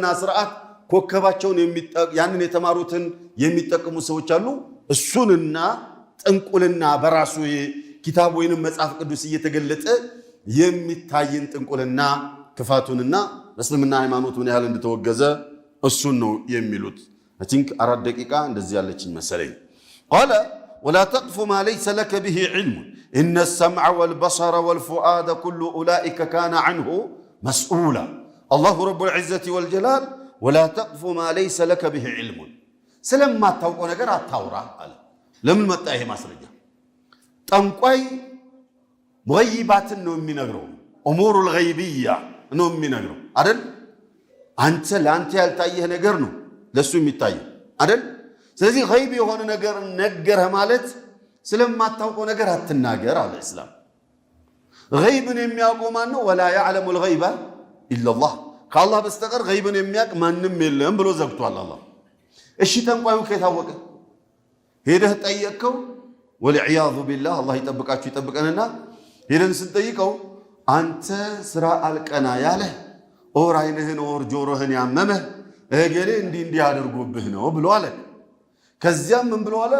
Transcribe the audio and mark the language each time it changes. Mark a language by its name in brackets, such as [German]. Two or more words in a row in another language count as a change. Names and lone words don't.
[Amharic] ስርዓት ኮከባቸውን ያንን የተማሩትን የሚጠቀሙ ሰዎች አሉ። እሱንና ጥንቁልና በራሱ ኪታብ ወይንም መጽሐፍ ቅዱስ እየተገለጠ የሚታይን ጥንቁልና ክፋቱንና እስልምና ሃይማኖት ምን ያህል እንደተወገዘ እሱን ነው የሚሉት። [English] I think [Arabic] 4 [Amharic] ደቂቃ እንደዚህ ያለችኝ መሰለኝ። [Arabic] قال ولا تقف ما ليس لك به علم إن السمع والبصر والفؤاد كل أولئك كان عنه مسؤولا الله رب العزة والجلال ولا تقف ما ليس لك به علم سلما تاوقو [Amharic] ነገር አታውራ አለ። ለምን መጣ ይሄ ማስረጃ? ጠንቋይ ሙገይባትን ነው የሚነግረው፣ [Arabic] أمور الغيبية [Amharic] ነው የሚነግረው አይደል? አንተ ለአንተ ያልታየህ ነገር ነው ለሱ የሚታየው አይደል? ስለዚህ ገይብ የሆነ ነገር ነገረ ማለት ስለማታውቀው ነገር አትናገር አለ እስላም። ገይብን የሚያውቀው ማን ነው? [Arabic] ولا يعلم الغيب إلا الله [Amharic] ከአላህ በስተቀር ገይብን የሚያውቅ ማንም የለም ብሎ ዘግቷል አላህ። እሺ ጠንቋዩ ከታወቀ ሄደህ ጠየቅከው፣ [Arabic] والعياذ بالله [Amharic] አላህ ይጠብቃችሁ ይጠብቀንና ሄደን ስንጠይቀው አንተ ስራ አልቀና ያለህ ኦር አይንህን ኦር ጆሮህን ያመመህ እገሌ እንዲህ አድርጎብህ ነው ብሎ አለ። ከዚያም ምን ብሎ አለ?